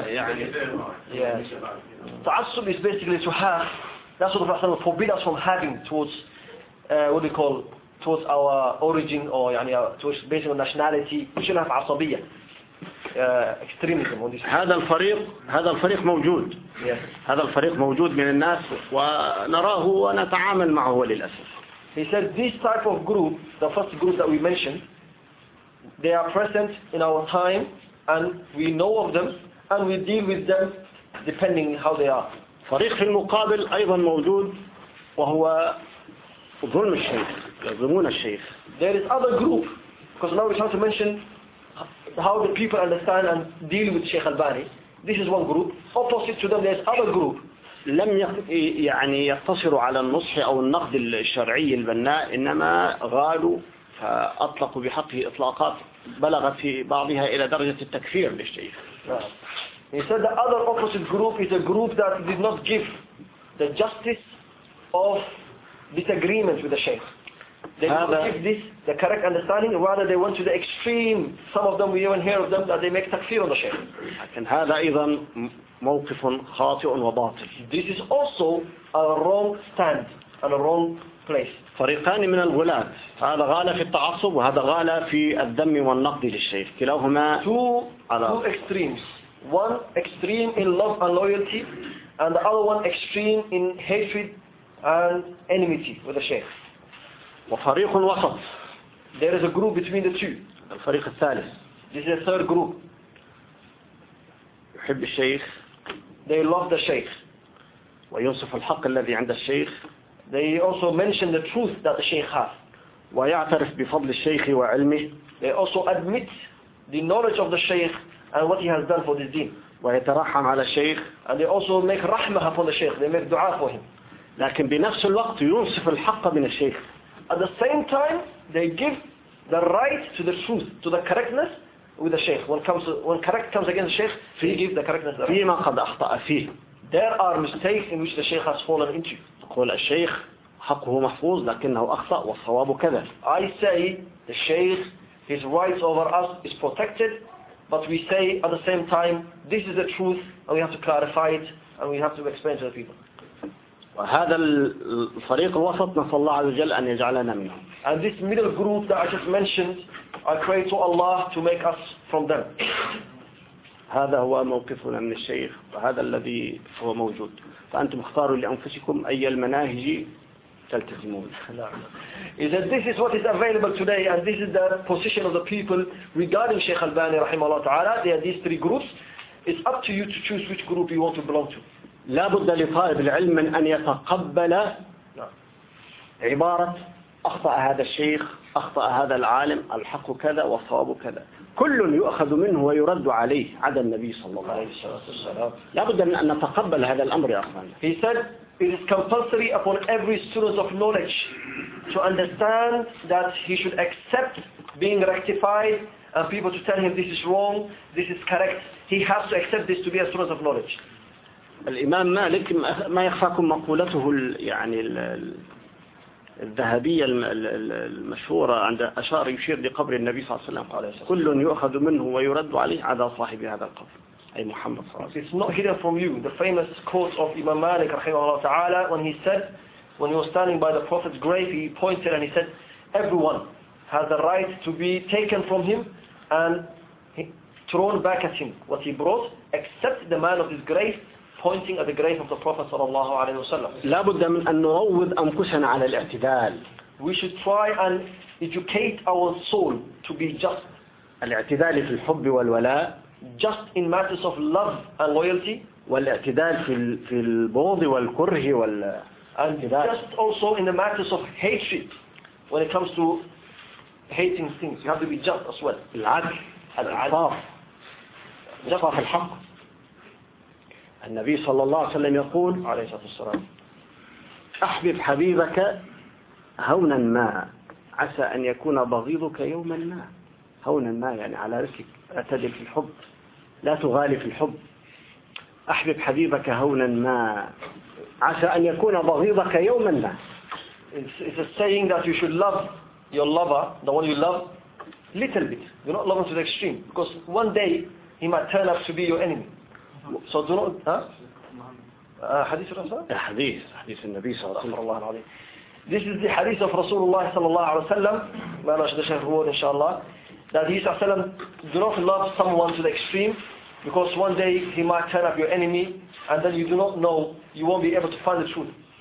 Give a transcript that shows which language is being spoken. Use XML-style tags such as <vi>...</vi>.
<ar>يعني</ar> <en>تعصب is basically to have that sort of thing forbid us from having towards what we call towards our origin or</en> <ar>يعني</ar> <en>towards based on nationality we should have عصبية extremism.</en> <ar>هذا الفريق موجود. هذا الفريق موجود من الناس ونراه ونتعامل معه للأسف.</ar> <en>He said this type of group, the first group that we mentioned, they are present in our time and we know of them and we deal with them depending how they are.</en> <ar>فريق في المقابل ايضا موجود وهو ظلم الشيخ يظلمون الشيخ.</ar> <en>There is other group, because now we have to mention how the people understand and deal with Sheikh Albani. This is one group. Opposite to them there is other group.</en> <ar>لم يعني يقتصروا على النصح او النقد الشرعي البناء انما غالوا فأطلقوا بحقه إطلاقات بلغت في بعضها إلى درجة التكفير للشيخ.</ar> <en>He said the other opposite group is a group that did not give the justice of disagreement with the Shaykh. They don't give this the correct understanding, rather they went to the extreme. Some of them, we even hear of them, that they make takfir on the Shaykh.</en> <ar>لكن هذا أيضا موقف خاطئ وباطل.</ar> <en>This is also a wrong stand and a wrong place.</en> <ar>فريقان من الغلاة. هذا غالة في التعصب وهذا غالة في الذم والنقد للشيخ. كلاهما</ar> <en>two extremes. One extreme in love and loyalty, and the other one extreme in hatred and enmity with the Shaykh.</en> <ar>وفريق وسط.</ar> <en>There is a group between the two.</en> <ar>الفريق الثالث.</ar> <en>This is a third group.</en> <ar>يحب الشيخ.</ar> <en>They love the Shaykh.</en> <ar>ويوصف الحق الذي عند الشيخ.</ar> <en>They also mention the truth that the Shaykh has.</en> <ar>ويعترف بفضل الشيخ وعلمه.</ar> <en>They also admit the knowledge of the Shaykh and what he has done for this deen.</en> <ar>ويترحم على الشيخ.</ar> <en>And they also make rahmah upon the Shaykh. They make dua for him.</en> <ar>لكن بنفس الوقت يوصف الحق من الشيخ.</ar> <en>At the same time, they give the right to the truth, to the correctness with the Shaykh. When correct comes against the Shaykh, he gives the correctness.</en> <ar>فيما قد أخطأ فيه.</ar> <en>There are mistakes in which the Shaykh has fallen into.</en> <ar>قول الشيخ حقه محفوظ لكنه أخطأ والصواب كذا.</ar> <en>I say the Shaykh, his rights over us is protected, but we say at the same time, this is the truth and we have to clarify it and we have to explain to the people.</en> <ar>وهذا الفريق الوسط نسأل الله عز وجل أن يجعلنا منهم.</ar> <en>And this middle group that I just mentioned, I pray to Allah to make us from them.</en> <ar>هذا هو موقفنا من الشيخ وهذا الذي هو موجود. فأنتم اختاروا لأنفسكم أي المناهج تلتزمون.</ar> <en>Is that this is what is available today and this is the position of the people regarding Sheikh Albani</en> <ar>رحمه الله تعالى.</ar> <en>There are these three groups. It's up to you to choose which group you want to belong to.</en> <ar>لا بد لطالب العلم من أن يتقبل عبارة أخطأ هذا الشيخ أخطأ هذا العالم الحق كذا والصواب كذا كل يؤخذ منه ويرد عليه عدا النبي صلى الله عليه وسلم لا بد من أن نتقبل هذا الأمر يا أخوان.</ar> <en>He said it is compulsory upon every student of knowledge to understand that he should accept being rectified and people to tell him this is wrong, this is correct. He has to accept this to be a student of knowledge.</en> <ar>الإمام مالك ما يخفاكم مقولته يعني الذهبية المشهورة عند أشار يشير لقبر النبي صلى الله عليه وسلم كل يؤخذ منه ويرد عليه على صاحب هذا القبر أي محمد صلى الله عليه وسلم.</ar> <en>It's not hidden from you the famous quote of Imam Malik</en> <ar>رحمه الله تعالى</ar> <en>when he said when he was standing by the Prophet's grave he pointed and he said everyone has the right to be taken from him and thrown back at him what he brought except the man of his grave pointing at the grave of the Prophet</en> <ar>صلى الله عليه وسلم. لا بد من أن نروض أنفسنا على الاعتدال.</ar> <en>We should try and educate our soul to be just.</en> <ar>الاعتدال في الحب والولاء.</ar> <en>Just in matters of love and loyalty.</en> <ar>والاعتدال في البغض والكره وال.</ar> <en>And just also in the matters of hatred, when it comes to hating things, you have to be just as well.</en> <ar>العدل. الإنصاف. إنصاف الحق. النبي صلى الله عليه وسلم يقول عليه الصلاة والسلام أحبب حبيبك هونا ما عسى أن يكون بغيضك يوما ما هونا ما يعني على رأسك اعتدل في الحب لا تغالي في الحب أحبب حبيبك هونا ما عسى أن يكون بغيضك يوما ما</ar> <en>It's a saying that you should love your lover the one you love little bit do not love him to the extreme because one day he might turn up to be your enemy So do not,</en> <ar>حديث الرسول؟ حديث النبي صلى الله عليه وسلم.</ar> <en>This is the hadith of Rasulullah</en> <ar>صلى الله عليه وسلم. ما نشهد شهره إن شاء الله.</ar> <en>That he said, "Do not love someone to the extreme, because one day he might turn up your enemy, and then you do not know, you won't be able to find the truth."</en>